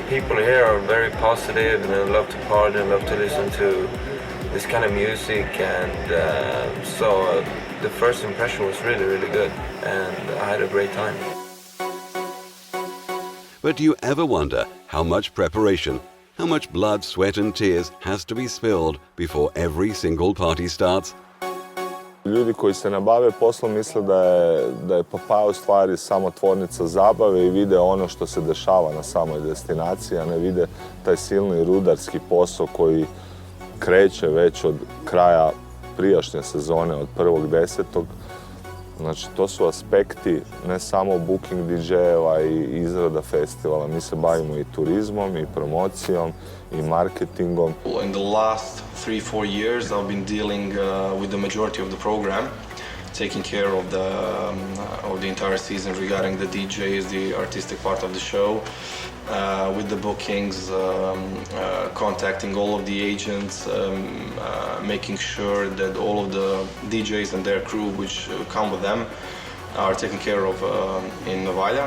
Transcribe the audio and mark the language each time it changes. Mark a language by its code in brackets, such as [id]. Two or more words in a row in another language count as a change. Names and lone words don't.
[en] People here are very positive, and they love to party and love to listen to this kind of music, and so the first impression was really, really good, and I had a great time. But do you ever wonder how much preparation, how much blood, sweat and tears has to be spilled before every single party starts? [hr] Ljudi koji se ne bave poslom misle da je Papaya u stvari samo tvornica zabave i vide ono što se dešava na samoj destinaciji, a ne vide taj silni rudarski posao koji kreće već od kraja prijašnje sezone, od 1.10. Znači, to su aspekti ne samo booking DJ-eva i izrada festivala. Mi se bavimo i turizmom, i promocijom, i marketingom. [en] In the last 3-4 years, I've been dealing with the majority of the program, taking care of the entire season regarding the DJs, the artistic part of the show, with the bookings, contacting all of the agents, making sure that all of the DJs and their crew which come with them are taken care of in Novalja.